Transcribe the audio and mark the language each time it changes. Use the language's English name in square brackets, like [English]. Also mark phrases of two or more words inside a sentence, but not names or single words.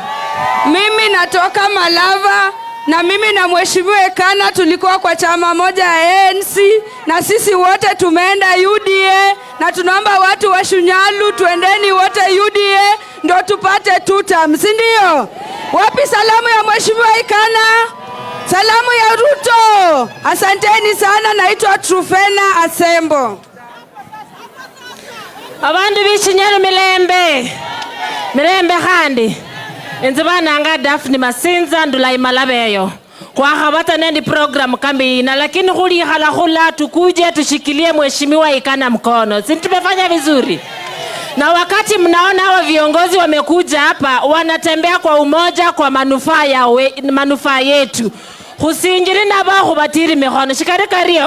[Swahili] Mimi natoka Malava na mimi na mheshimiwa Ikana tulikuwa kwa chama moja ya ANC na sisi wote tumeenda UDA na tunaomba watu wa Shinyalu tuendeni wote UDA ndio tupate 2 terms, si ndio? Wapi salamu ya mheshimiwa Ikana? Salamu ya Ruto. Asanteni sana, naitwa Trufena Asembo. [Luyia] Abandu b'Shinyalu mirembe khandi enzibananga Daphne Masinza ndula imalabeyo kwa khabata nendi program kambina, [Swahili] lakini [Luyia] khulikhala khula [Swahili] tukuje tushikilie mheshimiwa Ikana mkono. Si tumefanya vizuri? Na wakati mnaona hao viongozi wamekuja hapa wanatembea kwa umoja kwa manufaa yetu, [Luyia] khusinjiri na ba khubatiri mikhono shikarikario.